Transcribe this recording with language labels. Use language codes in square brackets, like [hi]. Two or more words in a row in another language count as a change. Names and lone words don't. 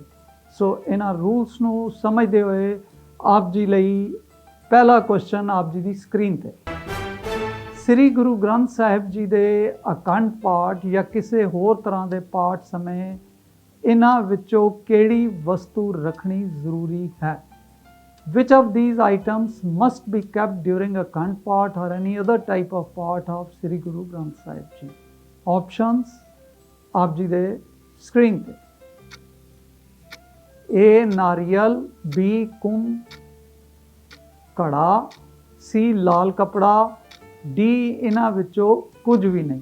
[pa] ਸੋ ਇਹਨਾਂ ਰੂਲਸ ਨੂੰ ਸਮਝਦੇ ਹੋਏ ਆਪ ਜੀ ਲਈ ਪਹਿਲਾ ਕੁਐਸਚਨ ਆਪ ਜੀ ਦੀ ਸਕਰੀਨ ਤੇ। ਸ੍ਰੀ ਗੁਰੂ ਗ੍ਰੰਥ ਸਾਹਿਬ ਜੀ ਦੇ ਅਖੰਡ ਪਾਠ ਜਾਂ ਕਿਸੇ ਹੋਰ ਤਰ੍ਹਾਂ ਦੇ ਪਾਠ ਸਮੇਂ ਇਹਨਾਂ ਵਿੱਚੋਂ ਕਿਹੜੀ ਵਸਤੂ ਰੱਖਣੀ ਜ਼ਰੂਰੀ ਹੈ? [en] Which of these items must be kept during [pa] ਅਖੰਡ ਪਾਠ [en] or any other type of ਪਾਠ of ਸ੍ਰੀ ਗੁਰੂ ਗ੍ਰੰਥ ਸਾਹਿਬ ਜੀ? [pa] ਆਪਸ਼ਨਸ ਆਪ ਜੀ ਦੇ ਸਕਰੀਨ ਤੇ। A ਨਾਰੀਅਲ, B ਕੁੰਭ ਘੜਾ, C ਲਾਲ ਕਪੜਾ, D ਇਹਨਾਂ ਵਿੱਚੋਂ ਕੁਝ ਵੀ ਨਹੀਂ।